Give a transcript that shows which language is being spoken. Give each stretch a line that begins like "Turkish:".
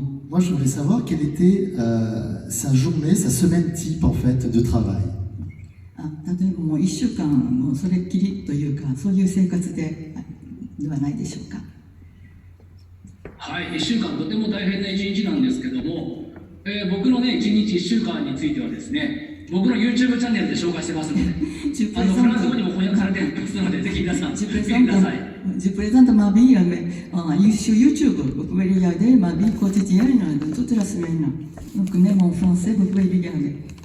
French: Moi, je voulais savoir quelle était sa journée, sa semaine type en fait de travail.
Japanese: 例えばもう1週間もそれっきりというかそういう生活ではないでしょうか。はい、1週間とても大変な1日なんですけども、僕のね1日1週間についてはですね、僕の YouTube チャンネルで紹介してますので、フランス語にも翻訳されてますので、ぜひ皆さん見てください。
French: Je présente ma vie sur YouTube. Vous pouvez regarder ma vie quotidienne de toute la semaine. Donc même en français, vous pouvez regarder.